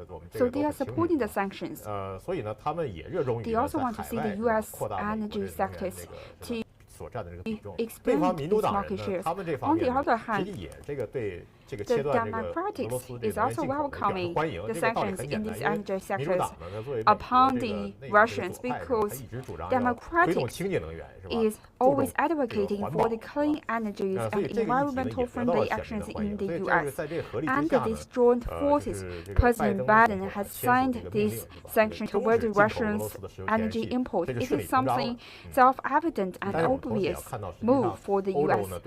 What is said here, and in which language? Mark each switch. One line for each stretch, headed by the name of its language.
English: So they are supporting the sanctions. They also want to see the U.S. energy sectors to
Chinese: 所占的这个比重。北方民主党人呢，他们这方面实际也这个对这个切断这个俄罗斯这个能源进口表示欢迎。这个道理很简单，因为民主党呢，它作为美国这个内阁左派，它一直主张要推动清洁能源，是吧？
English: always advocating for the clean energies and environmental friendly actions in the U.S. Under these joint forces, President Biden has signed this sanction toward Russia's energy import. It is something self-evident and obvious move for the U.S.